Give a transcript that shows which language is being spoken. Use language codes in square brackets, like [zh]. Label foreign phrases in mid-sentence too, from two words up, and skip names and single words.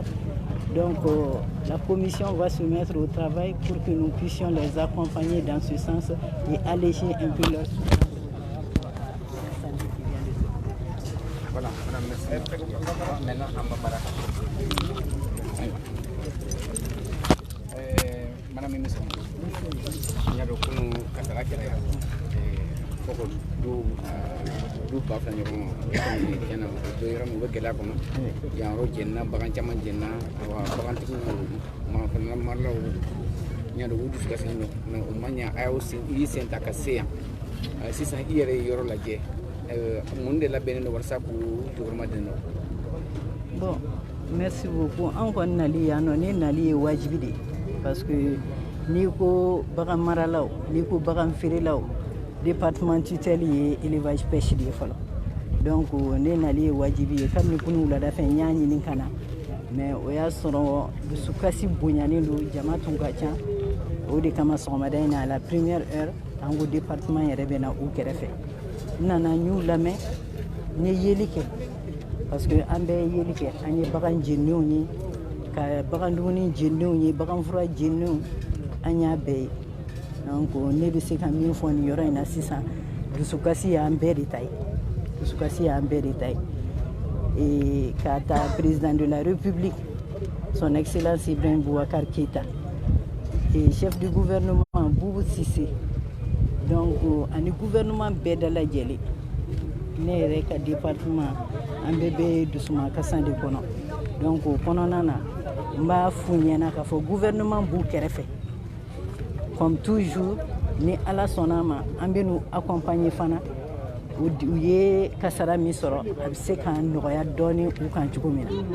[fr] Donc la commission va se mettre au travail pour que nous puissions les accompagner dans ce sens et alléger un peu leur souffrance. Voilà, madame, merci. Maintenant, madame ministre, il y a beaucoup de casara qui est [bm] foko du ba fana ɲɔgɔn yana do yɔrɔ min u bɛ gɛlɛya kɔnɔ yan yɔrɔ jɛnina bagan caman jɛnina wa bagantigiw mafana maralaw ɲa do u dusu kasi mais o ma ɲa a y'aw y'i sen ta ka se yan sisan i yɛrɛ ye yɔrɔ lajɛ mun de labɛnnen don walasa k'u jɔyɔrɔma den dɔ. [fr] Bon, merci beaucoup. [bm] An kɔni nali yan nɔ ne nali ye wajibi de [fr] parce que [bm] n'i ko bagan maralaw n'i ko bagan feerelaw [fr] département tutelle [bm] ye [fr] élevage pêche [bm] de fɔlɔ donc ne nali ye wajibi ye kabini kunu wulada fɛ n y'a ɲini ka na mais o y'a sɔrɔ dusukasi bonyanen don jama tun ka ca o de kama sɔgɔmada in na [fr] à la première heure [bm] an ko département yɛrɛ bɛ na u kɛrɛfɛ n nana n y'u lamɛn n ye yeli kɛ [fr] parce que [bm] an bɛɛ ye yeli kɛ an ye bagan jenenw ye ka bagan dumuni jenenw ye bagan fura jenenw an y'a bɛɛ ye donc ne bɛ se ka min fɔ nin yɔrɔ in na sisan dusukasi y'an bɛɛ de ta ye dusukasi y'an bɛɛ de ta ye et ka taa [fr] président de la république son excellence [bm] Ibrahim Boubacar Keïta [fr] et chef du gouvernement [bm] Boubou Cissé donc ani gouvernement bɛɛ dalajɛlen ne yɛrɛ ka département an bɛɛ bɛ dusuma kasan de kɔnɔ donc o kɔnɔna na n b'a f'u ɲɛna k'a fɔ gouvernement b'u kɛrɛfɛ [fr] comme toujours [bm] ni ala sɔnna ma an bɛ n'u accompagner fana u ye kasara min sɔrɔ a bɛ se k'an nɔgɔya dɔɔni u kan cogo min na